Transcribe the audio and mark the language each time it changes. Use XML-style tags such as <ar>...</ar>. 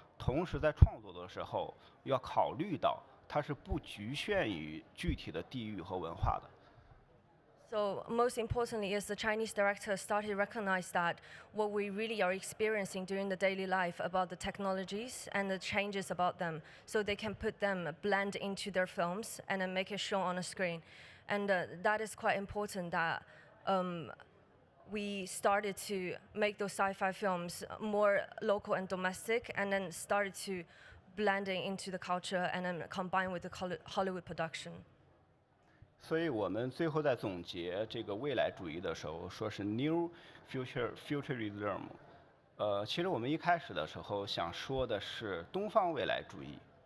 <zh>同时，在创作的时候要考虑到，它是不局限于具体的地域和文化的。</zh> <en>So most importantly is the Chinese director started to recognize that what we really are experiencing during the daily life about the technologies and the changes about them, so they can put them, blend into their films and then make it show on a screen. And that is quite important that we started to make those sci-fi films more local and domestic, and then started to blending into the culture and then combine with the Hollywood production.</en> <zh>所以我们最后在总结这个未来主义的时候，说是 New Futurism。其实我们一开始的时候想说的是东方未来主义。</zh>